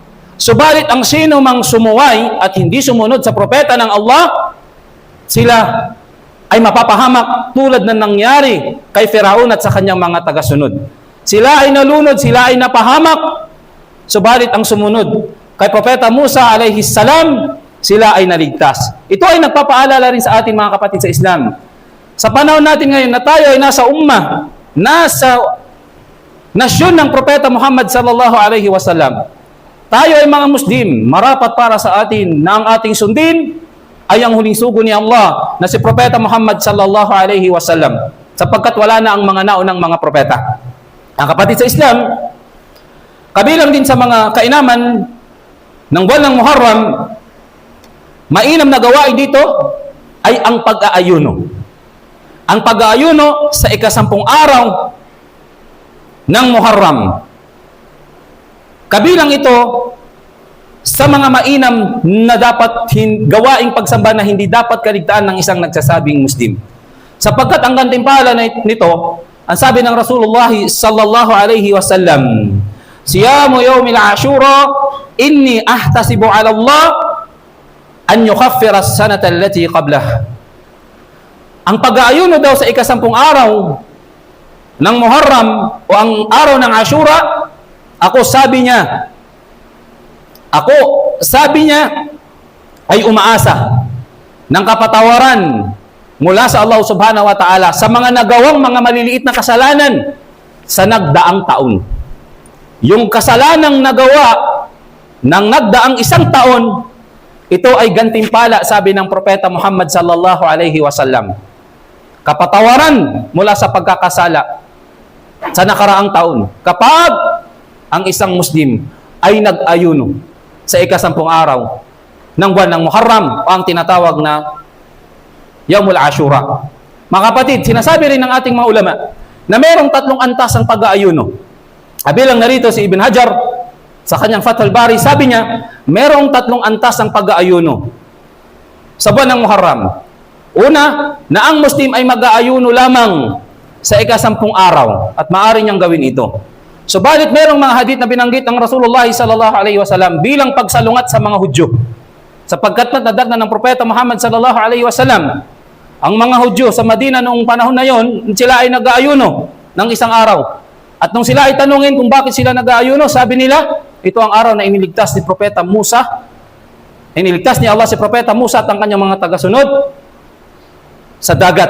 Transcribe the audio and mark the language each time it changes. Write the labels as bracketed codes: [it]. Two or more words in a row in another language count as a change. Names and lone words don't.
[tl] Subalit ang sino mang sumuway at hindi sumunod sa propeta ng Allah, sila ay mapapahamak tulad na nangyari kay Firaun at sa kanyang mga tagasunod. Sila ay nalunod, sila ay napahamak. Subalit ang sumunod kay Propeta Musa [ar] عليه السلام, [tl] sila ay naligtas. Ito ay nagpapaalala rin sa atin, mga kapatid sa Islam. Sa panahon natin ngayon na tayo ay nasa ummah, nasa nasyon ng Propeta Muhammad [ar] صلى الله عليه وسلم. [tl] Tayo ay mga Muslim, marapat para sa atin na ang ating sundin ay ang huling sugo ni Allah na si Propeta Muhammad [ar] صلى الله عليه وسلم, [tl] sapagkat wala na ang mga naunang mga propeta. Ang kapatid sa Islam, kabilang din sa mga kainaman ng buwan ng Muharram, mainam na gawain dito ay ang pag-aayuno. Ang pag-aayuno sa 10 araw ng Muharram. Kabilang ito sa mga mainam na dapat gawaing pagsamba na hindi dapat kaligtaan ng isang nagsasabing Muslim. Sapagkat ang gantimpala nito, ang sabi ng Rasulullah [ar] صلى الله عليه وسلم, صيام يوم عاشوراء إني أحتسب على الله أن يكفر السنة التي قبله. [tl] Ang pag-aayuno daw sa 10 araw ng Muharram o ang araw ng Ashura, ako sabi niya ay umaasa ng kapatawaran mula sa Allah [ar] سبحانه وتعالى [tl] sa mga nagawang mga maliliit na kasalanan sa nagdaang taon. Yung kasalanang nagawa ng nagdaang 1 taon, ito ay gantimpala, sabi ng Propeta Muhammad [ar] صلى الله عليه وسلم. [tl] Kapatawaran mula sa pagkakasala sa nakaraang taon kapag ang isang Muslim ay nag-ayuno sa 10 araw ng buwan ng Muharram o ang tinatawag na Yawmul Ashura. Mga kapatid, sinasabi rin ng ating mga ulama na mayroong 3 antas ang pag-aayuno. Kabilang narito si Ibn Hajar sa kanyang Fathul Bari, sabi niya, mayroong 3 antas ang pag-aayuno sa buwan ng Muharram. Una, na ang Muslim ay mag-aayuno lamang sa 10 araw at maaari niyang gawin ito. Subalit mayroong mga hadith na binanggit ng Rasulullah [ar] صلى الله عليه وسلم [tl] bilang pagsalungat sa mga Hudyo. Sapagkat natadagna ng Propeta Muhammad [ar] صلى الله عليه وسلم, [tl] ang mga Hudyo sa Madina noong panahon na yon, sila ay nag-aayuno ng 1 araw. At nung sila ay tanungin kung bakit sila nag-aayuno, sabi nila, ito ang araw na iniligtas ni Propeta Musa. Iniligtas ni Allah si Propeta Musa at ang kanyang mga tagasunod sa dagat.